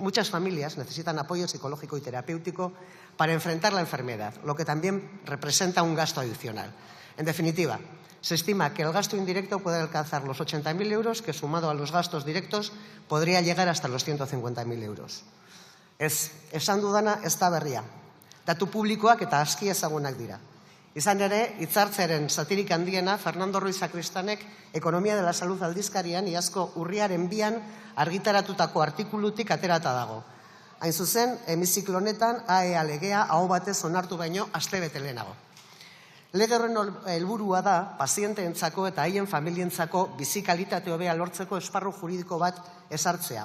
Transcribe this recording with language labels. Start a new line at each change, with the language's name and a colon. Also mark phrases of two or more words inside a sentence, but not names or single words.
Spanish: Muchas familias necesitan apoyo psicológico y terapéutico para enfrentar la enfermedad, lo que también representa un gasto adicional. En definitiva, se estima que el gasto indirecto puede alcanzar los 80.000 euros, que sumado a los gastos directos podría llegar hasta los 150.000 euros.
Basque: Esan dudana ez da berria. Datu publikoak eta aski ezagunak dira. Izan ere, hitzartzearen satirik handiena Fernando Ruiz Sakristanek Ekonomia de la Salud aldizkarian iazko urriaren 2an argitaratutako artikulutik aterata dago. Hain zuzen, hemiziklo honetan AEA legea aho batez onartu baino astebete lehenago. Lege horren helburua da pazienteentzako eta haien familientzako bizi kalitate hobea lortzeko esparru juridiko bat ezartzea.